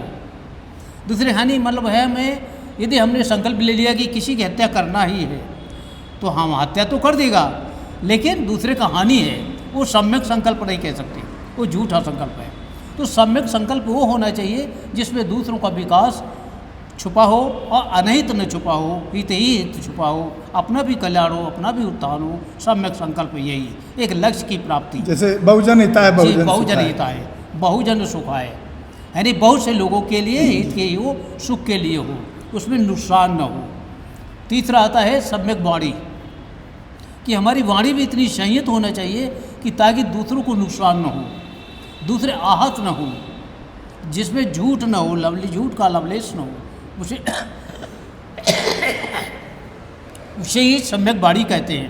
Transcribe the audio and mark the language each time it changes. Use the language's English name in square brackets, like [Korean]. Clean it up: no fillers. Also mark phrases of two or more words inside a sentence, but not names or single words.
[Hindi] दूसरी हानि मतलब है, हमें यदि हमने संकल्प ले लिया कि किसी की हत्या करना ही है तो हम हत्या तो कर देगा, लेकिन दूसरे का हानि है, वो सम्यक संकल्प नहीं कह सकते, वो झूठा संकल्प है। तो सम्यक संकल्प वो होना चाहिए जिसमें दूसरों का विकास छुपा हो और अनहित न छुपा हो, हित ही हित छुपा हो, अपना भी कल्याण हो, अपना भी उत्थान हो। सम्यक संकल्प यही है, एक लक्ष्य की प्राप्ति। जैसे [Pali] बहुजन हिताय, बहुजन हिताय, बहुजन सुखाय, [Hindi] यानी बहुत से लोगों के लिए हित के लिए हो, सुख के लिए हो, उसमें नुकसान न हो। तीसरा आता है सम्यक वाणी, कि हमारी वाणी भी इतनी संयत होना चाहिए कि ताकि दूसरों को नुकसान न हो, दूसरे आहत न हो, जिसमें झूठ न हो, झूठ का लवलेश न हो, उसे ही सम्यक वाणी कहते हैं।